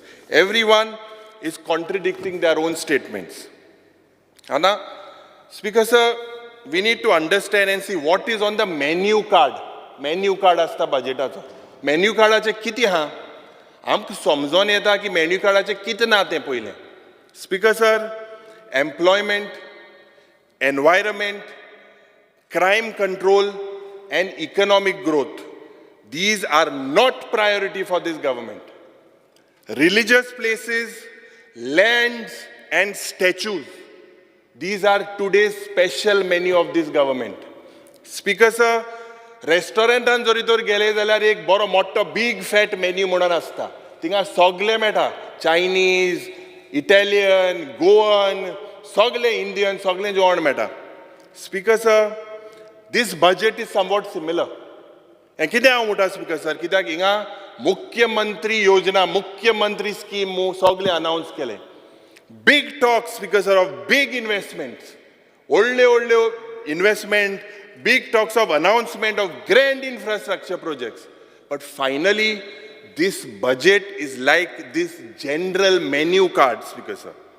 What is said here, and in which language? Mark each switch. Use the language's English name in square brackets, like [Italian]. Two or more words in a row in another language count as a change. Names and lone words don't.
[English] Everyone is contradicting their own statements. Anna, Speaker sir, we need to understand and see what is on the menu card. Menu card [Konkani] asta budgetacho. Menu cardaचे किती हा? आमक समजून येता की menu cardaचे किती ना ते पहिले. [English] Speaker sir, employment, environment, crime control and economic growth. These are not priority for this government. Religious places, lands and statues. These are today's special menu of this government. Speaker sir, [Konkani] restaurantan जरी तर गेले जाल्यार एक बरो मोठो [English] big fat menu [Konkani] म्हणून असता. थिंगा सगळे मेळटा. [English] Chinese, Italian, Goan, [Konkani] सगळे Indian, सगळे जेवण मेळटा. [English] Speaker sir, this budget is somewhat similar. [Konkani] And कितें हांव म्हणटा [English] Speaker sir, [Konkani] कित्याक हिंगा मुख्यमंत्री योजना, मुख्यमंत्री स्कीम सगळे अनाउन्स केले. [English] Big talks, Speaker sir, of big investments. Old investment, big talks of announcement of grand infrastructure projects. But finally, this budget is like this general menu card, Speaker sir.